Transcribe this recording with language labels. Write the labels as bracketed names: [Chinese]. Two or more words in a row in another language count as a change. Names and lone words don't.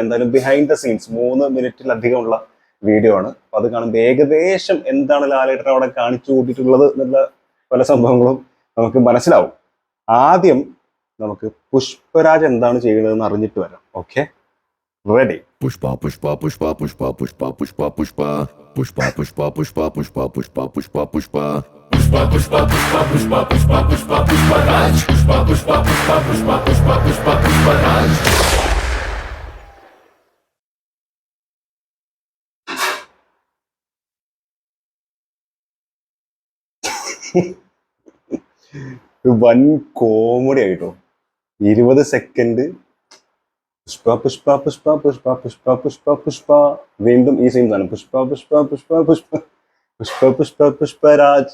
[Malayalam] എന്തായാലും [English] behind the scenes [Malayalam] 3 മിനിറ്റിലധികമുള്ള വീഡിയോ ആണ്. അപ്പൊ അത് കാണുമ്പോൾ ഏകദേശം എന്താണ് ലാലേട്ടൻ അവിടെ കാണിച്ചു കൂട്ടിയിട്ടുള്ളത് എന്നുള്ള പല സംഭവങ്ങളും നമുക്ക് മനസ്സിലാവും. ആദ്യം നമുക്ക് പുഷ്പരാജ് എന്താണ് ചെയ്യുന്നതെന്ന് അറിഞ്ഞിട്ട് വരാം. [English] okay, ready? [Malayalam] Pushpa, pushpa, pushpa, pushpa, pushpa, pushpa, pushpa, pushpa, pushpa, pushpa, pushpa, pushpa, pushpa, pushpa. Pushpa, pushpa, pushpa, pushpa, pushpa, pushpa, pushpa, Raj. Pushpa, pushpa, pushpa, pushpa, pushpa, pushpa, pushpa, Raj. വൻ കോമഡി ആയിട്ടോ. 20 സെക്കൻഡ് പുഷ്പ പുഷ്പ പുഷ്പ പുഷ്പ പുഷ്പ പുഷ്പ പുഷ്പ, വീണ്ടും ഈ സെയിം സാധനം, പുഷ്പ പുഷ്പ പുഷ്പ പുഷ്പ പുഷ്പ പുഷ്പ പുഷ്പരാജ്.